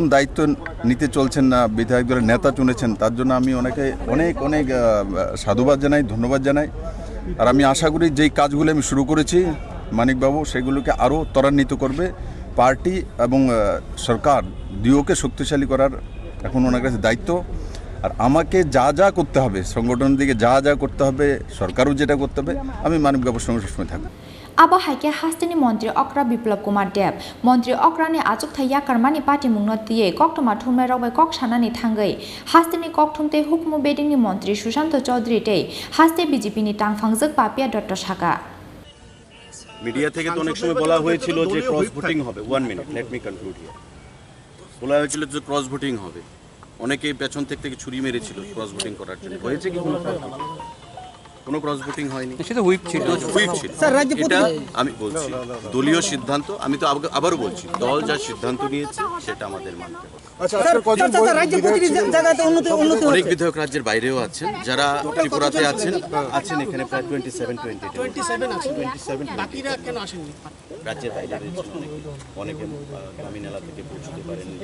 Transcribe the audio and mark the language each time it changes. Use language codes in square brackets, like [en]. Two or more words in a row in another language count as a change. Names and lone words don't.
[bn] দায়িত্ব নিতে চলছেন না বিধায়ক দলের নেতা চুনেছেন তার জন্য আমি ওনাকে অনেক অনেক সাধুবাদ জানাই ধন্যবাদ জানাই আর আমি আশা করি যেই কাজগুলো আমি শুরু করেছি মানিকবাবু সেগুলোকে আরও ত্বরান্বিত করবে পার্টি এবং সরকার দুয়োকে শক্তিশালী করার এখন ওনার কাছে দায়িত্ব আর আমাকে যা যা করতে হবে সংগঠনের দিকে যা যা করতে হবে সরকারও যেটা করতে হবে আমি মানিকবাবুর সঙ্গে সবসময় থাকবো [trp] Aba haike Hasteni Montri Okra Biplab Kumar Deb Montri Okra ni achuk thaya karmani party mungno tiye koktoma thumai rokbai kok sanani thangai Hasteni kokthumte hukmu beding ni Montri Sushanto Chaudhary tei Haste BJP ni tangfangjak papia Dr. Shaka [bn] মিডিয়া থেকে তো অনেক সময় বলা হয়েছিল যে [en] cross voting [bn] হবে 1 মিনিট [en] let me conclude here [bn] বলা হয়েছিল যে [en] cross voting [bn] হবে অনেকেই পেছন থেকে ছুরি মেরেছিল [en] cross voting [bn] করার জন্য হয়েছে কি কোনো [en] cross voting [bn] হয়নি সেটা হুইপ ছিল স্যার রাজ্য এটা আমি বলছি দলীয় সিদ্ধান্ত আমি তো আবারও বলছি দল যা সিদ্ধান্ত নিয়েছে সেটা আমাদের মানতে হবে আচ্ছা রাজ্য প্রতিটি জায়গাতে উন্নতি অনেক বিধায়ক রাজ্যের বাইরেও আছেন যারা ত্রিপুরাতে আছেন এখানে প্রায় 27 আছে 27 বাকিরা কেন আসেননি রাজ্যের বাইরে অনেকে গ্রামীণ এলাকা থেকে পৌঁছতে পারেন